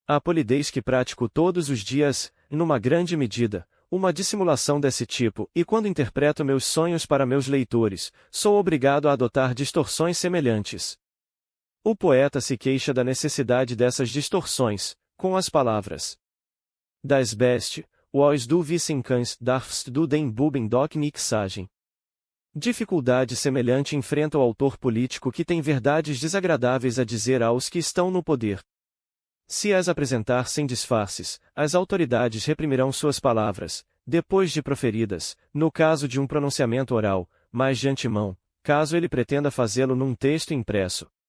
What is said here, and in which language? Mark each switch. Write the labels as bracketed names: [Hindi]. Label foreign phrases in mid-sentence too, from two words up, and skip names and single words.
[Portuguese] A polidez que pratico todos os dias, numa grande medida, uma dissimulação desse tipo, e quando interpreto meus sonhos para meus leitores, sou obrigado a adotar distorções semelhantes. O poeta se queixa da necessidade dessas distorções, com as palavras: [German] Das best, was du wissen kannst, darfst du den Buben doch nicht sagen. [Portuguese] Dificuldade semelhante enfrenta o autor político que tem verdades desagradáveis a dizer aos que estão no poder. Se as apresentar sem disfarces, as autoridades reprimirão suas palavras, depois de proferidas, no caso de um pronunciamento oral, mas de antemão, caso ele pretenda fazê-lo num texto impresso.